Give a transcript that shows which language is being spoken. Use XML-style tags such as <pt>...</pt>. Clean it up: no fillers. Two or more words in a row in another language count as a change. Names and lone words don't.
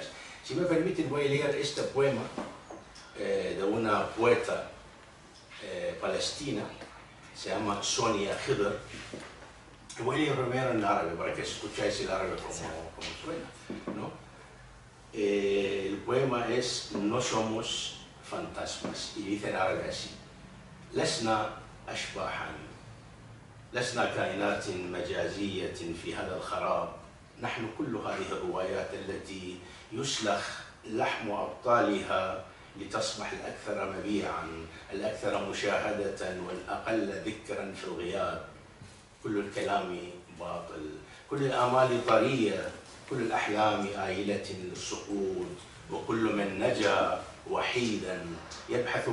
<es>Si me permiten, voy a leer este poema de una poeta palestina, se llama Sonia Khidr. Voy a leer primero en árabe para que escucháis el árabe como suena, ¿no? El poema es No somos fantasmas y dice en árabe así:</es> <ar>لسنا أشباحا لسنا كائنات مجازية في هذا الخراب نحن كل هذه الروايات التي يسلخ لحم أبطالها لتصبح الأكثر مبيعا الأكثر مشاهدة والأقل ذكرا في الغياب كل الكلام باطل كل الآمال طرية كل الأحلام آيلة للسقوط وكل من نجا وحيدا يبحث</ar>